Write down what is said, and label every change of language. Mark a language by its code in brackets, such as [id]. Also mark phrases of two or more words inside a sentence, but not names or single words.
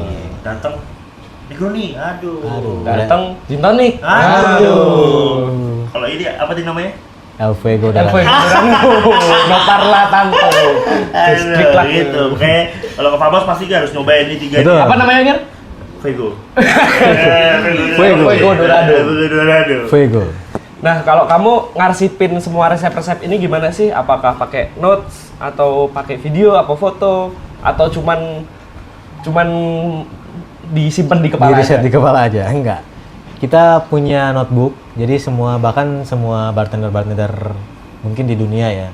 [id] Datang Negroni, aduh. Datang gin tonic. Aduh. Kalau ini apa sih namanya? El Fuego [it] El Fuego Dorado. No parla tanto. [id] Just klik lah. Gitu. Kayak kalau ke Famos pasti harus nyobain ini 3 Betul. ini. Apa namanya, Ger? Fuego. Fuego Dorado. Fuego Dorado. Fuego. Nah, kalau kamu ngarsipin semua resep-resep ini gimana sih? Apakah pakai notes atau pakai video atau foto atau cuman disimpan di kepala Di riset aja? di kepala aja, enggak. Kita punya notebook, jadi bahkan semua bartender mungkin di dunia ya.